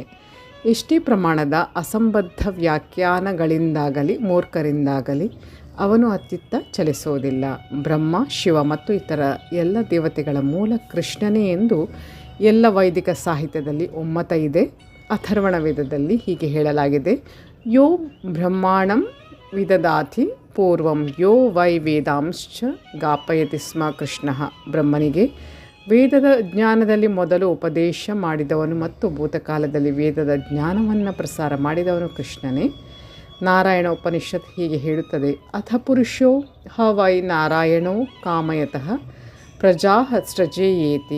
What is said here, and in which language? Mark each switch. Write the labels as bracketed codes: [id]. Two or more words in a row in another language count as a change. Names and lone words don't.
[kn] ಎಷ್ಟೇ ಪ್ರಮಾಣದ ಅಸಂಬದ್ಧ ವ್ಯಾಖ್ಯಾನಗಳಿಂದಾಗಲಿ ಮೂರ್ಖರಿಂದಾಗಲಿ ಅವನು ಅತ್ತಿತ್ತ ಚಲಿಸೋದಿಲ್ಲ. ಬ್ರಹ್ಮ, ಶಿವ ಮತ್ತು ಇತರ ಎಲ್ಲ ದೇವತೆಗಳ ಮೂಲ ಕೃಷ್ಣನೇ ಎಂದು ಎಲ್ಲ ವೈದಿಕ ಸಾಹಿತ್ಯದಲ್ಲಿ ಒಮ್ಮತ ಇದೆ. ಅಥರ್ವಣ ವೇದದಲ್ಲಿ ಹೀಗೆ ಹೇಳಲಾಗಿದೆ: [sa] ಯೋ ಬ್ರಹ್ಮಾಣಂ ವಿದದಾತಿ ಪೂರ್ವಂ ಯೋ ವೈ ವೇದಾಂಶ್ಚ ಗಾಪಯತಿ ಸ್ಮ ಕೃಷ್ಣ. [kn] ಬ್ರಹ್ಮನಿಗೆ ವೇದದ ಜ್ಞಾನದಲ್ಲಿ ಮೊದಲು ಉಪದೇಶ ಮಾಡಿದವನು ಮತ್ತು ಭೂತಕಾಲದಲ್ಲಿ ವೇದದ ಜ್ಞಾನವನ್ನು ಪ್ರಸಾರ ಮಾಡಿದವನು ಕೃಷ್ಣನೇ. ನಾರಾಯಣ ಉಪನಿಷತ್ ಹೀಗೆ ಹೇಳುತ್ತದೆ: [sa] ಅಥ ಪುರುಷೋ ಹ ವೈ ನಾರಾಯಣೋ ಕಾಮಯತಃ ಪ್ರಜಾ ಸೃಜೇಯೇತಿ.